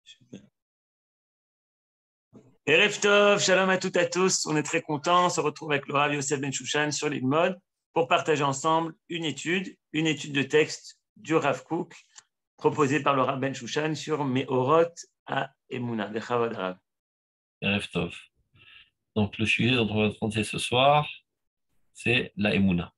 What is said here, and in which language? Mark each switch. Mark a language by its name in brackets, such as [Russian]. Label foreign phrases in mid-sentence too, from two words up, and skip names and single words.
[Hebrew] ערב טוב, [French] shalom à toutes et à tous. On est très contents. On se retrouve avec le Rav Yosef Ben Shushan sur l'Ilmod pour partager ensemble une étude de texte du Rav Kook proposée par le Rav Ben Shushan sur Meorot à Emouna. [Hebrew] בכבוד רב. ערב טוב. [French] Donc le sujet dont on va traiter ce soir, c'est la Emouna.